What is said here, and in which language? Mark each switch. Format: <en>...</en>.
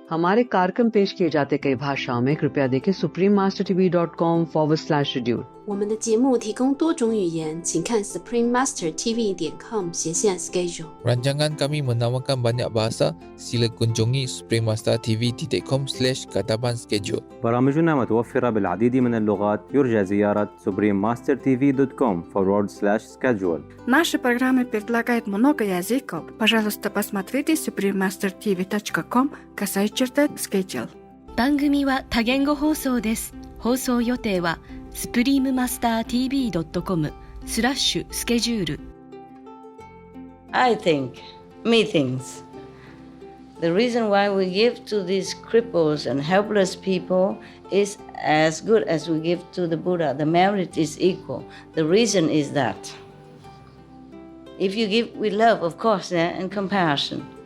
<hi>हमारे कार्यक्रम पेश किए जाते कई भाषाओं में कृपया देखें suprememastertv.com/schedule。</hi> <zh>我们的节目提供多种语言，请看 suprememastertv.com/schedule。</zh> <ms>Rancangan kami menawarkan banyak bahasa. Sila kunjungi suprememastertv.com/kataban schedule.</ms> <ar>برامجنا متوفرة بالعديد من اللغات. يرجى زيارة suprememastertv.com/schedule.</ar> <ru>Наши программы предлагают много языков. Пожалуйста, посмотрите suprememastertv.com/schedule。</ru> <ja>番組は多言語放送です。放送予定はsuprememastertv.com/schedule。</ja> <en>I think meetings. The reason why we give to these cripples and helpless people is as good as we give to the Buddha. The merit is equal. The reason is that if you give with love, of course, and compassion.</en>